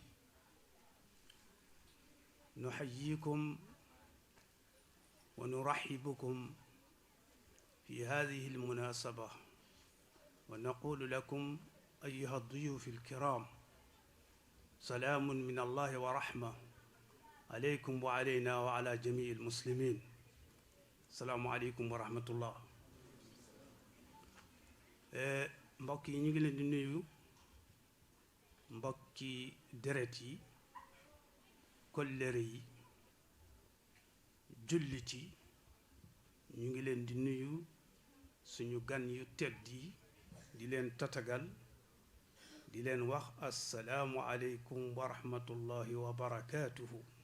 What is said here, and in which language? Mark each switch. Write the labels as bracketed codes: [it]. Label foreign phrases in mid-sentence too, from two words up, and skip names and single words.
[ar] نحييكم ونرحبكم في هذه المناسبة ونقول لكم أيها الضيوف الكرام سلام من الله ورحمة عليكم وعلينا وعلى جميع المسلمين. السلام عليكم ورحمة الله. [wo] mbokk yi ñu ngi leen di nuyu mbokki deret yi kollëre yi jullit yi ñu ngi leen di nuyu suñu gan yu tedd yi di leen tatagal di leen wax [ar] السلام عليكم ورحمة الله وبركاته.